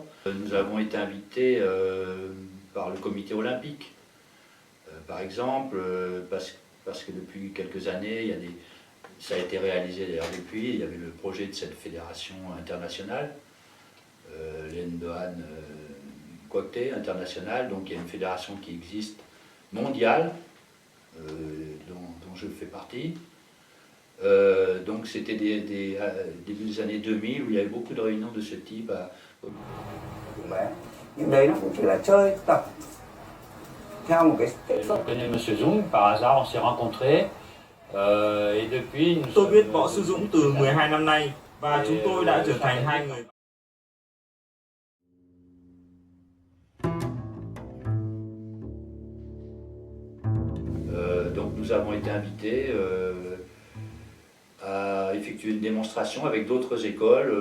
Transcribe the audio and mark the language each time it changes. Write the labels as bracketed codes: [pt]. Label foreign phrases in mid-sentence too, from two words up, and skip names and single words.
[fr] Nous avons été invités par le comité olympique, par exemple, parce que depuis quelques années, ça a été réalisé d'ailleurs depuis, il y avait le projet de cette fédération internationale, l'Endohan Kwakte internationale, donc il y a une fédération qui existe mondiale, dont je fais partie. Donc c'était début des années 2000 où il y avait beaucoup de réunions de ce type. [vi] Nhưng đấy nó cũng chỉ là chơi tập theo một cái [fr] Je connais M. Zung, par hasard on s'est rencontrés et depuis nous Tôi sommes- [vi] biết võ sư Dũng từ 12 năm nay và chúng tôi đã trở thành hai người. [fr] Donc nous avons été invités à effectuer une démonstration avec d'autres écoles.